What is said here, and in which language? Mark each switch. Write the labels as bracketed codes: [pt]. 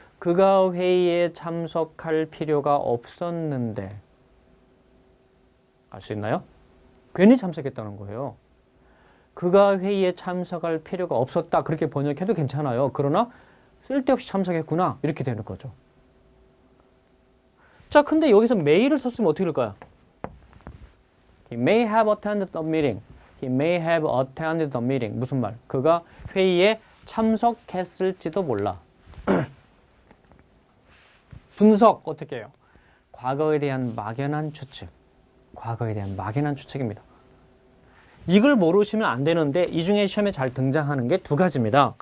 [ko] 그가 회의에 참석할 필요가 없었는데 알 수 있나요? 괜히 참석했다는 거예요. 그가 회의에 참석할 필요가 없었다. 그렇게 번역해도 괜찮아요. 그러나 쓸데없이 참석했구나. 이렇게 되는 거죠. 자, 근데 여기서 may를 썼으면 어떻게 될까요? [en] He may have attended the meeting. He may have attended the meeting. [ko] 무슨 말? 그가 회의에 참석했을지도 몰라. 분석 어떻게 해요? 과거에 대한 막연한 추측. 과거에 대한 막연한 추측입니다. 이걸 모르시면 안 되는데 이 중에 시험에 잘 등장하는 게 두 가지입니다.